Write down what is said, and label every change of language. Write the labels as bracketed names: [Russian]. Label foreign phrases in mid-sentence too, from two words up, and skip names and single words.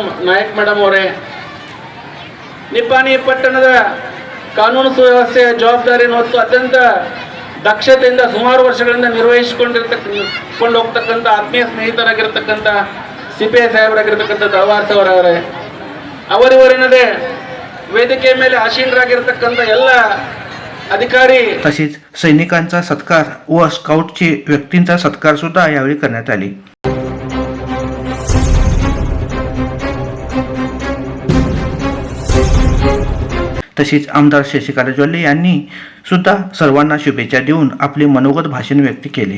[Kannada] ನಾಯಕ್ ಮೇಡಮ್ ಅವರೇ, ನಿಪ್ಪಾಣಿ ಪಟ್ಟಣದ ಕಾನೂನು ಸುವ್ಯವಸ್ಥೆಯ ಜವಾಬ್ದಾರಿಯನ್ನು ಹೊತ್ತು ಅತ್ಯಂತ ದಕ್ಷತೆಯಿಂದ ಸುಮಾರು ವರ್ಷಗಳಿಂದ ನಿರ್ವಹಿಸಿಕೊಂಡು ಹೋಗ್ತಕ್ಕಂಥ ಆತ್ಮೀಯ ಸ್ನೇಹಿತರಾಗಿರ್ತಕ್ಕಂಥ CPI ಸಾಹೇಬರಾಗಿರ್ತಕ್ಕಂಥ ದಳವಾರ್ ಅವರವರೇ, ಅವರಿವರೆನದೇ ವೇದಿಕೆ ಮೇಲೆ ಆಸೀನರಾಗಿರ್ತಕ್ಕಂಥ ಎಲ್ಲ अधिकारी [Marathi] तसेच सैनिकांचा सत्कार व स्काउटचे व्यक्तींचा सत्कार सुद्धा यावेळी करण्यात आली. तसेच आमदार शशिकला जोल्ले यांनी सुद्धा सर्वांना शुभेच्छा देऊन आपले मनोगत भाषण व्यक्त केले.